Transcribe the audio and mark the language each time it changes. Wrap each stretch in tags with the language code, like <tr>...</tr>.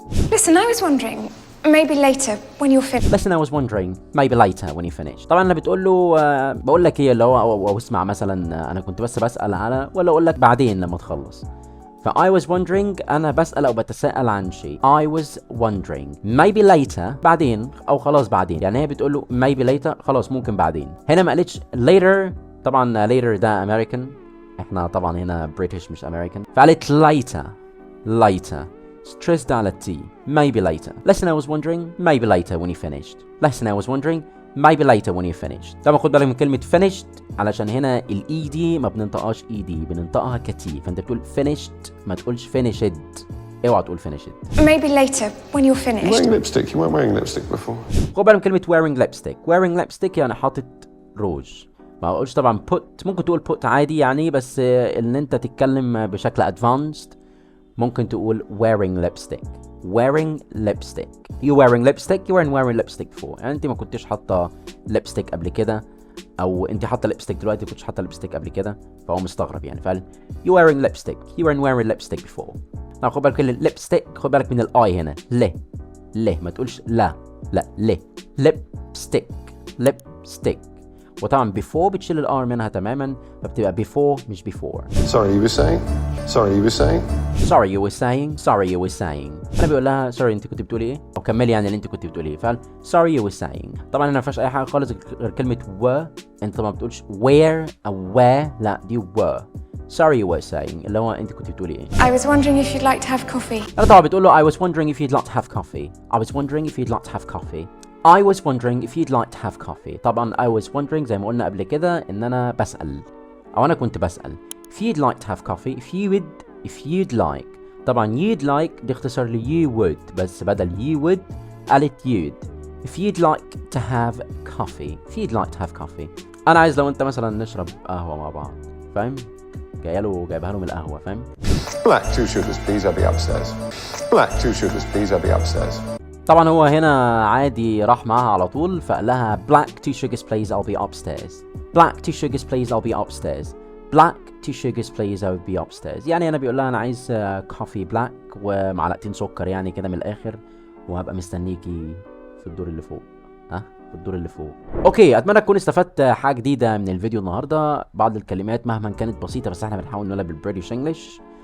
<en>Listen, I was wondering, maybe later when you're finished. Listen, I was wondering, maybe later when you finish.</en> <ar>طبعا انا بتقول له بقول لك ايه اللي هو أو اسمع مثلا، انا كنت بس بسأل على، ولا اقول لك بعدين لما تخلص. ف</ar> <en>I was wondering</en> <ar>انا بسأل او بتساءل عن شيء.</ar> <en>I was wondering maybe later</en> <ar>بعدين او خلاص بعدين، يعني هي بتقول له</ar> <en>maybe later</en> <ar>خلاص ممكن بعدين. هنا ما قالتش later، طبعا later ده American، احنا طبعا هنا British مش American، فقالت later stressed على T.</ar> <en>maybe later. Listen, I was wondering maybe later when you finished. Listen, I was wondering maybe later when you finished.</en> <ar>طبعا خد بالك من كلمة finished علشان هنا الاي دي ما بننطقهاش اي دي، بننطقها كتي، فانت بتقول finished ما تقولش finished. اوعى تقول finished.</ar> <en>Maybe later when you're finished. You're wearing lipstick. You weren't wearing lipstick before.</en> <ar>خد بالك من كلمة</ar> <en>wearing lipstick.</en> <ar>wearing lipstick يعني حاطط روج. ما بقولش طبعا put، ممكن تقول put عادي يعني، بس ان انت تتكلم بشكل advanced ممكن تقول</ar> <en>wearing lipstick. wearing lipstick. You wearing lipstick? You weren't wearing lipstick before.</en> <ar>يعني انت ما كنتش حاطه lipstick قبل كده، او انت حاطه lipstick دلوقتي كنتش حاطه lipstick قبل كده، فهو مستغرب يعني. فقال</ar> <en>you wearing lipstick. You weren't wearing lipstick before.</en> <ar>طب خد بالك lipstick، خد بالك من الاي هنا. له ما تقولش لا له. lipstick lipstick. وطبعا before بتشيل الار منها تماما، فبتبقى before مش before.</ar> <en>Sorry, you were saying? Sorry, you were saying? sorry you were saying. sorry you were saying.</en> <ar>انا بقول لها</ar> <en>sorry</en> <ar>انت كنت بتقولي ايه، او كملي يعني اللي انت كنت بتقولي ايه. فقال</ar> <en>sorry you were saying.</en> <ar>طبعا هنا ما فيهاش اي حاجه خالص غير كلمه were. انت طبعا ما بتقولش where او where، لا دي were.</ar> <en>sorry you were saying</en> <ar>اللي هو انت كنت بتقولي ايه.</ar> <en>I was wondering if you'd like to have coffee.</en> <ar>انا طبعا بتقول له</ar> <en>I was wondering if you'd like to have coffee. I was wondering if you'd like to have coffee. I was wondering if you'd like to have coffee.</en> <ar>طبعا</ar> <en>I was wondering</en> <ar>زي ما قلنا قبل كده ان انا بسأل، او انا كنت بسأل.</ar> <en>if you'd like to have coffee. if you'd like.</en> <ar>طبعا</ar> <en>you'd like</en> <ar>دي اختصار ل</ar> <en>you would،</en> <ar>بس بدل you would قالت</ar> <en>you'd. if you'd like to have coffee. if you'd like to have coffee.</en> <ar>انا عايز لو انت مثلا نشرب قهوة مع بعض، فاهم؟ جايبها له من القهوة، فاهم؟</ar> <en>Black 2 sugars, please. I'll be upstairs. Black 2 sugars, please. I'll be upstairs.</en> <ar>طبعا هو هنا عادي راح معاها على طول، فقال لها</ar> <en>black 2 sugars please I'll be upstairs. black 2 sugars please I'll be upstairs. black 2 sugars please I'll be upstairs.</en> <ar>يعني انا بيقول لها انا عايز كوفي بلاك ومعلقتين سكر يعني كده من الاخر، وهبقى مستنيكي في الدور اللي فوق. في الدور اللي فوق. اوكي، اتمنى تكون استفدت حاجه جديده من الفيديو النهارده. بعض الكلمات مهما كانت بسيطه بس احنا بنحاول نقولها بالبريتش انجلش.</ar>